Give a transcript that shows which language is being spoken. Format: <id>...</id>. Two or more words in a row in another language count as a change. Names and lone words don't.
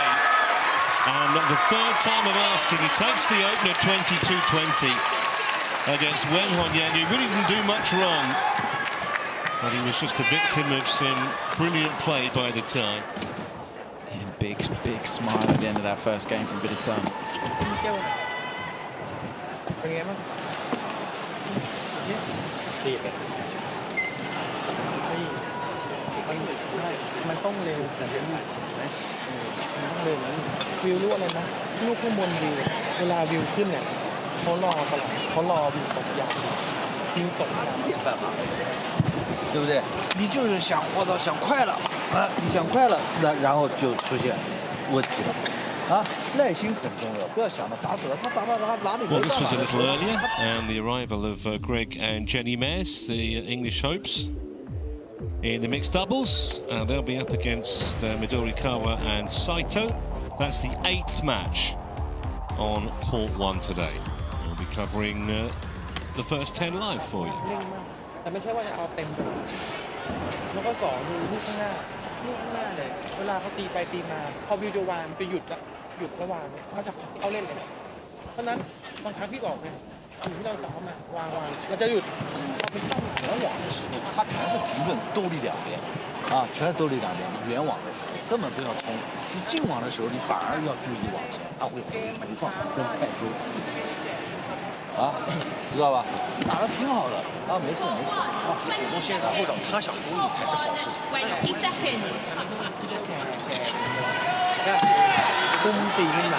<en>And the third time of asking, he takes the opener 22-20 against Weng Yang. He really didn't do much wrong, but he was just a victim of some brilliant play by the time. Yeah, big smile at the end of that first game from Vitidsarn.</en> <th>เป็นไงบ้างดีไปมันต้องเร็วแต่เป็นมันต้องเร็ววิวรู้อะไรนะลูกข้างบนวิวเวลาวิวขึ้นเนี่ยเขารอตลอดเขารอวิวตกยาววิวตก</th> <zh>点办法，对不对？你就是想，我操，想快了啊！你想快了，然后就出现问题了啊！耐心很重要，不要想着打死了，他打哪里没</zh> <en>Well,</en> <zh>办</zh> <en>this was a</en> <zh>法。</zh> <en>little earlier, and the arrival of Greg and Jenny Mays, the English hopes, in the mixed doubles. They'll be up against Midorikawa and Saito. That's the 8th match on court 1 today. We'll be covering the first 10 live for you.</en> <th>เร่งมากแต่ไม่ใช่ว่าจะเอาเต็มไปแล้วก็2ดูลูกข้างหน้าเลยเวลาเขาตีไปตีมาพอวิวจะวางจะหยุดแล้วหยุดระหว่างเขาจะเข้าเล่นเลยเพราะนั้นบางครั้งพี่บอกไงสิ่งที่เราซ้อมมาวางเราจะหยุด</th> <zh>圆网的时候，他全是停顿兜力两边，啊，全是兜力两边。圆网的时候根本不要冲，你进网的时候，你反而要注意往前，他会回放跟派推，啊，知道吧？打得挺好的，啊，没事没事，啊，主动先杀后掌，他想攻你才是好事情。</zh> <en>20 seconds.</en> <th>ก็คุม4ขึ้นหลัง</th>